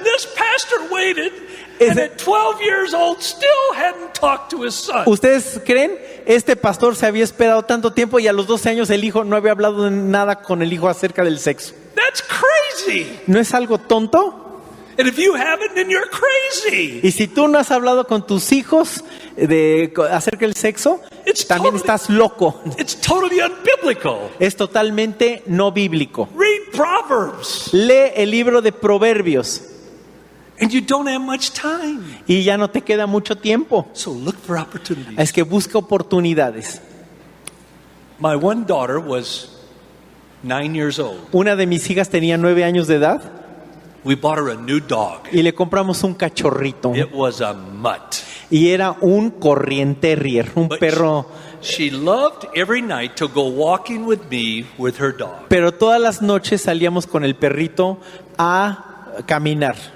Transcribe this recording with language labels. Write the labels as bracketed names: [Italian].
[English] This pastor waited and at 12 years old still hadn't talked to his son. [Spanish] ¿Ustedes creen? Este pastor se había esperado tanto tiempo y a los 12 años el hijo no había hablado de nada con el hijo acerca del sexo. [English] That's crazy. [Spanish] ¿No es algo tonto? [English] And if you haven't, then you're crazy. [Spanish] Y si tú no has hablado con tus hijos acerca del sexo, [English] It's [Spanish] también [English] totally- [Spanish] estás loco. [English] It's totally unbiblical. [Spanish] Es totalmente no bíblico. [English] Read Proverbs, [Spanish] Lee el libro de Proverbios [English] and you don't have much time. [Spanish] y ya no te queda mucho tiempo. [English] So look for opportunities. [Spanish] Es que busca oportunidades. [English] My one daughter was 9 years old. [Spanish] Una de mis hijas tenía 9 años de edad [English] We bought her a new dog. [Spanish] y le compramos un cachorrito. [English] It was a mutt. [Spanish] Y era un corrienterrier, un [English] But [Spanish] perro. [English] She loved every night to go walking with me with her dog. [Spanish] Pero todas las noches salíamos con el perrito a caminar.